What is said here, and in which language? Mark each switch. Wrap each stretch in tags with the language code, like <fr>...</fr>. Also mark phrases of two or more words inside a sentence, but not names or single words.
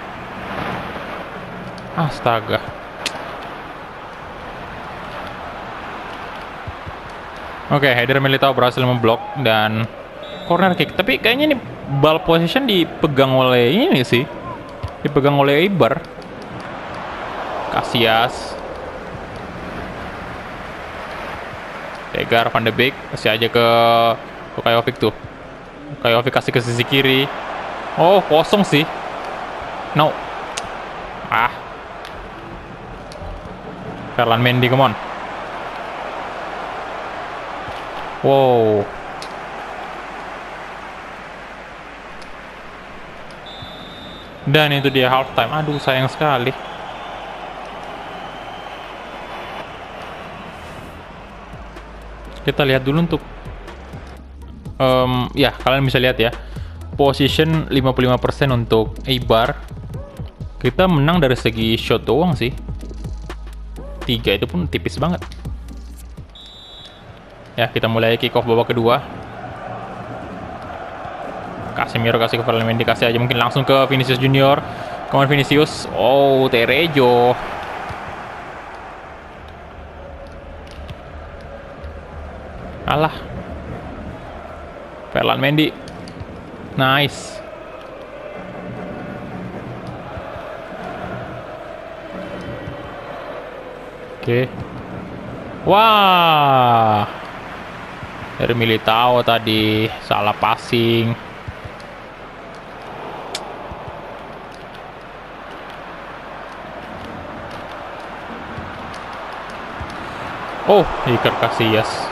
<id>Astaga. Oke, Eder Militao berhasil memblok dan</id> <en>corner kick.</en> <id>Tapi kayaknya ini</id> <en>ball position</en> <id>dipegang oleh ini sih. Dipegang oleh Eibar. Casillas. Tegar, Van de Beek. Kasih aja ke Luka Jovic tuh. Luka Jovic kasih ke sisi kiri. Oh, kosong sih.</id> <en>No. Ferland Mendy, come on.</en> <id>Wow. Dan itu dia halftime. Aduh, sayang sekali. Kita lihat dulu untuk ya, kalian bisa lihat ya. Position 55% untuk Eibar. Kita menang dari segi shot doang sih. 3 itu pun tipis banget. Ya, kita mulai</id> <en>kick off</en> <id>babak kedua. Casemiro kasih ke Ferland Mendy, kasih aja mungkin langsung ke Vinicius Junior.</id> <en>Come on Vinicius. Oh, Terejo. Alah. Ferland Mendy. Nice.</en> <id>Oke. Wah. Dari Militao tadi salah passing. Oh, Iker Casillas.</id>